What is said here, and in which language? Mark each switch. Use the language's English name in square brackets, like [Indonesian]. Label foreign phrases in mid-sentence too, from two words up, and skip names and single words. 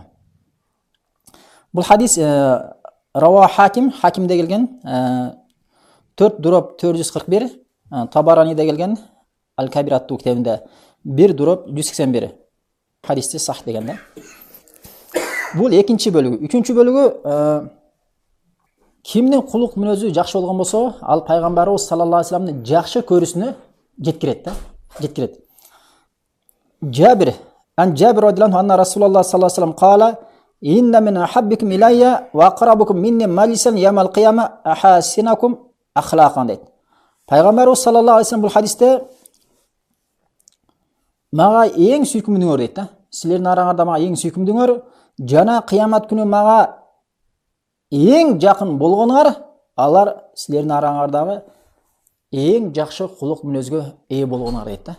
[Kyrgyz] Бул хадис Рава Хакимде келген 4-441, Табараниде келген Аль-Кабир аттуу китебинде 1-181 хадисте сах деген да. Бул экинчи бөлүгү. Үчүнчү бөлүгү кимдин кулук мүнөзү жакшы болгон болсо, ал пайгамбарыбыз [Arabic] صلى الله عليه [Kyrgyz] вассаламдын жакшы көрүүсүнө жеткирет да. [Arabic] Жеткирет. جابر رضي الله عنه أن رسول الله صلى الله عليه وسلم قال إن من أحبكم إلي وأقربكم مني مجلسا يوم القيامة أحاسنكم أخلاقا" дейт. [Kyrgyz] Пайгамбарыбыз [Arabic] صلى الله عليه وسلم [Kyrgyz] бул хадисте мага эң сүйкүмдүүңөр дейт да. Силердин араңарда мага эң сүйкүмдүүңөр, жана кыямат күнү мага эң жакын болгонуңар, алар силердин араңардагы эң жакшы кулук мүнөзгө ээ болгонуңар дейт да.